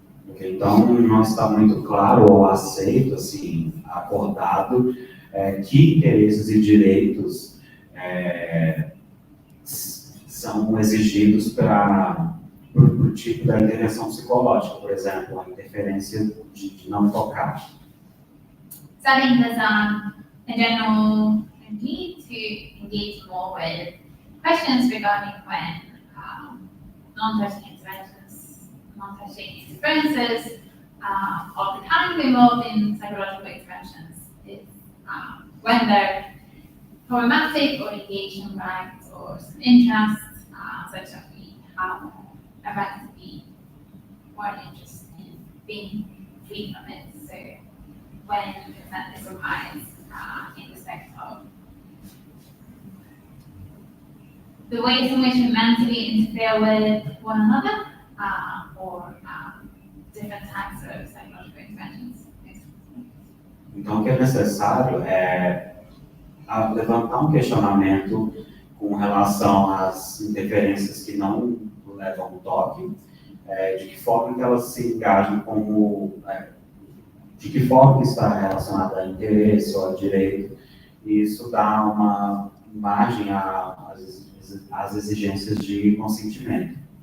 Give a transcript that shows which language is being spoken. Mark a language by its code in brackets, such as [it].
[pt] Okay, então, não está muito claro ou aceito, assim, acordado, que interesses e direitos são exigidos para o tipo da intervenção psicológica, por exemplo, a interferência de não tocar. [en] So I think there's a general need to engage more with questions regarding when non-touching interventions, non-touching interferences of the kind involved in psychological interventions is when they're problematic or engaging rights or some interests, such that we have a right to be more interested in being free from it. So when consent is required in respect of the ways in which we mentally interfere with one another or different types of psychological interventions. [pt] Então, o que é necessário é levantar um questionamento com relação às interferências que não levam ao toque, de que forma que elas se engajam como, de que forma que está relacionada a interesse ou a direito, e isso dá uma margem às exigências de consentimento.